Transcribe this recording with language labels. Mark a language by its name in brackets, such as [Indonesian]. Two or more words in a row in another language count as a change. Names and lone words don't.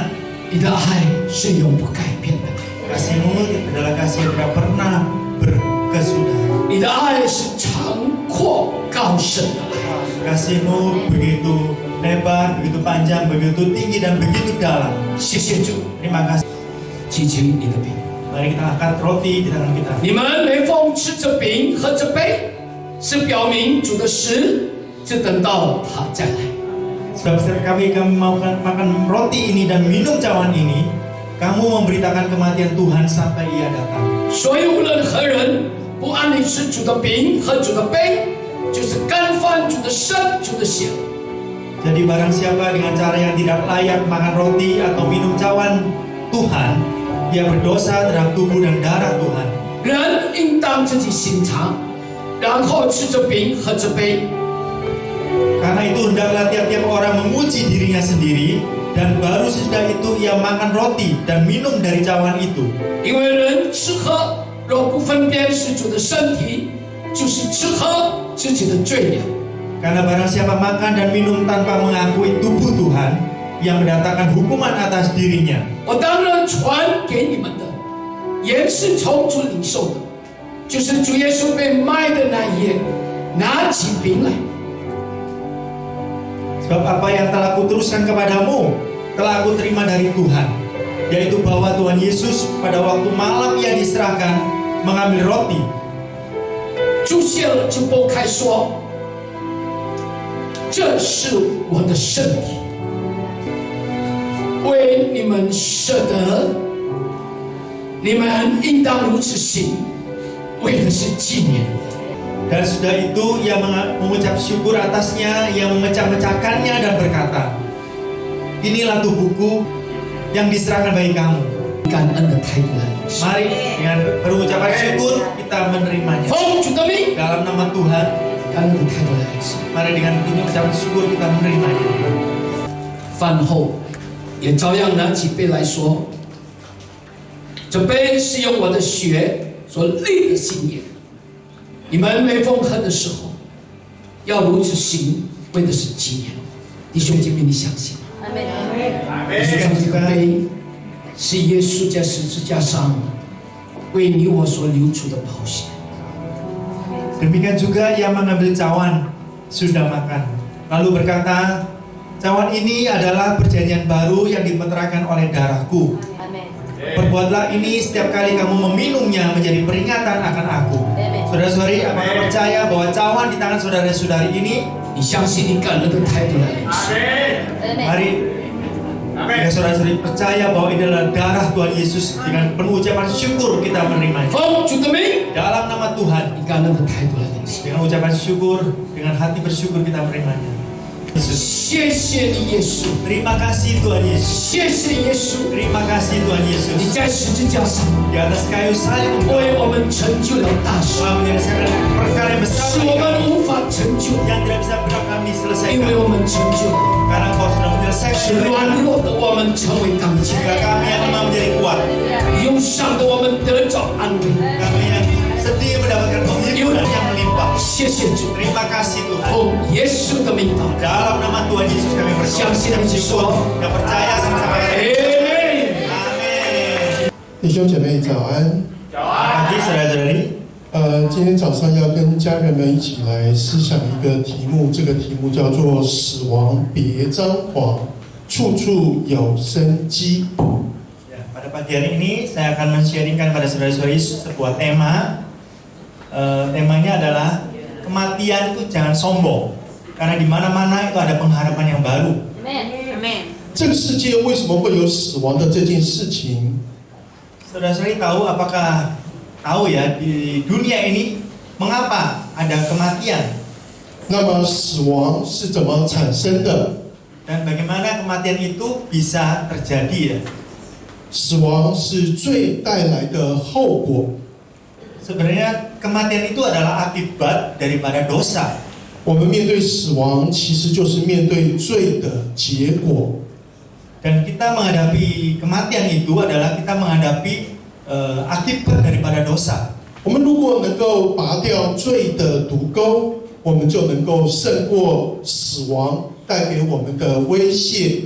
[Chinese] 你的爱是永不改变的， [Indonesian] Kasih-Mu adalah kasih yang tidak pernah berkesudahan. [Chinese] 你的爱是长阔高深的爱。 [Indonesian] Kasih-Mu begitu lebar, begitu panjang, begitu tinggi dan begitu dalam. [Chinese] 谢谢主， [Indonesian] Terima kasih. [Chinese] 举起你的饼。 [Indonesian] Mari kita angkat roti di tangan kita. [Chinese] 你们每逢吃这饼喝这杯，是表明主的死，就等到他再来。 [Indonesian] Sebab setiap kami mau makan roti ini dan minum cawan ini, kamu memberitakan kematian Tuhan sampai Ia datang. [Chinese] 所以无论何人不按理吃主的饼和主的杯，就是干犯主的身、主的血。 [Indonesian] Jadi barang siapa dengan cara yang tidak layak makan roti atau minum cawan Tuhan, ia berdosa terhadap tubuh dan darah Tuhan. [Chinese] 人应当自己省察，然后吃这饼喝这杯。 [Indonesian] Karena itu hendaklah tiap-tiap orang menguji dirinya sendiri Dan baru sesudah itu ia makan roti dan minum dari cawan itu. [Chinese] 因为人吃喝若不分辨是主的身体，就是吃喝自己的罪了。 [Indonesian] Karena barang siapa makan dan minum tanpa mengakui tubuh Tuhan, yang mendatangkan hukuman atas dirinya. [Chinese] 我当然传给你们的，也是从主领受的，就是主耶稣被卖的那一夜，拿起饼来。 [Indonesian] Sebab apa yang telah kuteruskan kepadamu, telah aku terima dari Tuhan, yaitu bahwa Tuhan Yesus pada waktu malam ia diserahkan, mengambil roti. [Chinese] 主谢了就拨开说：“这是我的身体，为你们舍得，你们应当如此行，为的是纪念我。” [Indonesian] Dan sudah itu ia mengucap syukur atasnya, ia memecah-mecahkannya dan berkata, inilah tubuhku yang diserahkan bagi kamu. [Chinese] 感恩的态度来领受。 [Indonesian] Mari dengan berucapan syukur kita menerimanya. [Chinese] 奉主的名， [Indonesian] Dalam nama Tuhan, [Chinese] 感恩的态度来领受。 [Indonesian] mari dengan ucapan syukur kita menerimanya. [Chinese] 饭后也照样拿起杯来说：“这杯是用我的血所立的新约。你们每逢喝的时候，要如此行，为的是纪念我。” 弟兄姐妹，你相信吗？你相信这个杯是耶稣在十字架上为你我所流出的宝血？ [Indonesian] Demikian juga ia mengambil cawan sudah makan, lalu berkata, cawan ini adalah perjanjian baru yang dimeteraikan oleh darahku. Perbuatlah ini setiap kali kamu meminumnya menjadi peringatan akan aku. Saudara-saudari, apakah percaya bahwa cawan di tangan saudara-saudari ini? [Chinese] 你相信你感恩的态度来领受。 [Indonesian] Mari, ya saudara-saudari percaya bahwa ini adalah darah Tuhan Yesus, dengan penuh ucapan syukur kita menerimanya. [Chinese] 奉主的名， [Indonesian] Dalam nama Tuhan, [Chinese] 你感恩的态度来领受。 [Indonesian] dengan ucapan syukur, dengan hati bersyukur kita menerimanya. Yesus, [Chinese] 谢谢你，耶稣， [Indonesian] terima kasih Tuhan Yesus. [Chinese] 谢谢耶稣， [Indonesian] Terima kasih Tuhan [Chinese] 你 [Indonesian] Yesus. [Chinese] 在十字架上 [Indonesian] Di atas kayu salib Engkau [Chinese] 为我们成就了大事， [Indonesian] telah menyelesaikan perkara yang besar [Chinese] 是 [Indonesian] bagi [Chinese] 我们 [Indonesian] kami, [Chinese] 无法成就， [Indonesian] yang tidak bisa benar kami [Chinese] 因 [Indonesian] selesaikan. [Chinese] 为我们成就了， [Indonesian] Karena Engkau sudah [Chinese] 使 [Indonesian] menyelesaikan [Chinese] 软 [Indonesian] mereka, [Chinese] 弱的我们成为刚强， [Indonesian] sehingga kami yang lemah menjadi kuat. [Chinese] 忧伤的我们得着安慰。 [Indonesian] Kami yang sedih mendapatkan penghiburan yang melimpah. [Chinese] 谢谢主， [Indonesian] Terima kasih Tuhan. [Chinese] 奉耶稣的名祷告， [Indonesian] Dalam nama Tuhan Yesus kami berdoa. [Chinese] 相信的去说， [Indonesian] Dan percaya sama-sama. [Chinese] 阿门。 [Indonesian] Amin. [Chinese] 弟兄姐妹早安。 [Indonesian] Pagi saudara-saudari. [Chinese] 今天早上要跟家人们一起来思想一个题目，这个题目叫做“死亡别张狂，处处有生机”。 [Indonesian] Ya, pada pagi hari ini saya akan men-sharingkan pada saudara-saudari sebuah tema. Temanya adalah kematian itu jangan sombong, karena di mana-mana itu ada pengharapan yang baru. [Chinese] 这个世界为什么会有死亡的这件事情？ [Indonesian] Saudara-saudari tahu ya di dunia ini mengapa ada kematian [Chinese] 那么死亡是怎么产生的？ [Indonesian] dan bagaimana kematian itu bisa terjadi ya. [Chinese] 死亡是罪带来的后果。 [Indonesian] Sebenarnya kematian itu adalah akibat daripada dosa. [Chinese] 我们面对死亡，其实就是面对罪的结果。 [Indonesian] Dan kita menghadapi kematian itu adalah kita menghadapi akibat daripada dosa. [Chinese] 我们如果能够拔掉罪的毒钩，我们就能够胜过死亡带给我们的威胁。